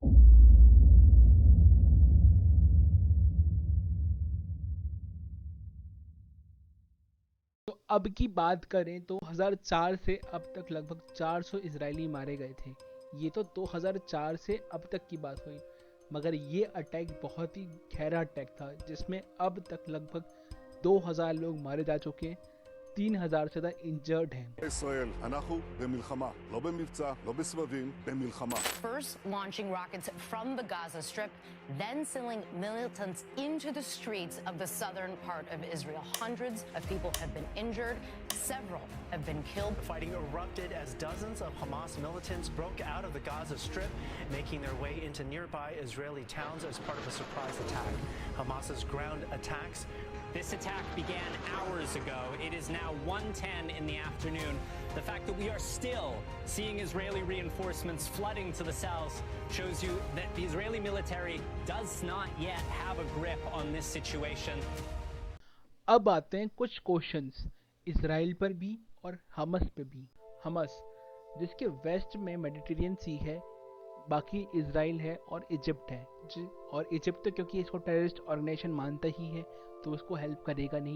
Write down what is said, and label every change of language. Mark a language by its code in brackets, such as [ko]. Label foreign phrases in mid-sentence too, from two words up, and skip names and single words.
[hi] तो अब की बात करें तो 2004 से अब तक लगभग 400 इजरायली मारे गए थे। ये तो 2004 से अब तक की बात हुई, मगर ये अटैक बहुत ही गहरा अटैक था, जिसमें अब तक लगभग 2000 लोग मारे जा चुके हैं, 3000 से ज़्यादा इंजर्ड हैं। [he] ישראל, אנחנו במלחמה, לא במבצע, לא בסבבים, במלחמה. [en] First launching rockets from the Gaza Strip, then sending militants into the streets of the southern part of Israel. Hundreds of people have been injured, several have been killed. Fighting erupted as dozens of Hamas militants broke out of the Gaza Strip, making their way into nearby Israeli towns as part of a surprise attack. Hamas's ground attacks. This attack began hours ago. It is now 1:10 in the afternoon. The fact that we are still seeing Israeli reinforcements flooding to the south shows you that the Israeli military does not yet have a grip on this situation. [hi] अब आते हैं कुछ क्वेश्चंस इसराइल पर भी और हमस पे भी। हमस जिसके वेस्ट में मेडिटेरियन सी है, बाकी इसराइल है और इजिप्ट है। और इजिप्ट तो क्योंकि इसको [en] terrorist organization [hi] मानता ही है तो उसको हेल्प करेगा नहीं।